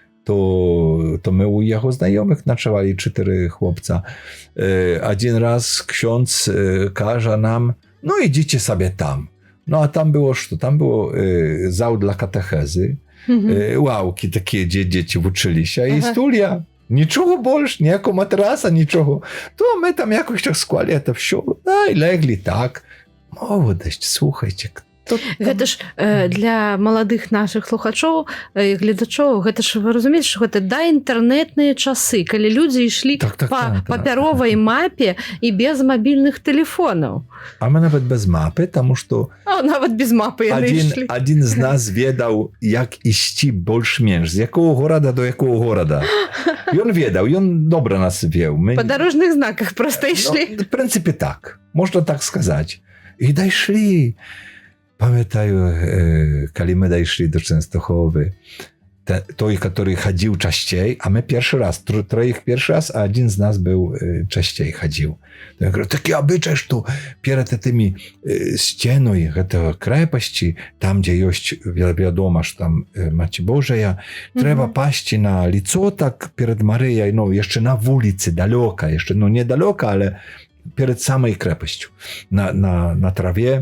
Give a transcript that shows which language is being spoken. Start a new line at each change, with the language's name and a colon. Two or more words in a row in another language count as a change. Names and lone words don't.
Polish: To my u jego znajomych nocowali 4 chłopca. Один raz ksiądz każe nam, no idziecie sobie tam. No a tam było co? Tam było zał dla katechezy, ławki takie, gdzie dzieci uczyli się i studia. Niczego больше,
Ukrainian: ніякого матраса, нічого. То ми там якось так склали це все, да, і легли так. Молодость, слухайте,
Belarusian: Гэта ж для маладых нашых слухачоў і гледачоў, гэта ж вы разумееце, што гэта даінтэрнэтныя часы, калі людзі ішлі па папяровай мапе і без мабільных тэлефонаў. А мы нават без мапы, таму што нават без мапы яны ішлі. Адзін з нас ведаў, як ісці больш-менш, з якога горада до якога горада. Ён ведаў, ён добра нас веў. Па дарожных знаках проста ішлі. В прынцыпе так, можна так сказаць. І дайшлі.
Polish: Pamiętaję, kiedy my dojszli do Częstochowy, той, który chodził częściej, a my pierwszy raz, troich pierwszy raz, a jeden z nas był częściej chodził. To ja mówię, taki obyczaj, że przed tymi ścianami tej krepaści, tam gdzie jest wiadomo, że tam Macie Bożeja, trzeba paść na lico tak przed Maryją, no jeszcze na ulicy, daleko, jeszcze no nie daleko, ale przed samej krepaścią, na trawie.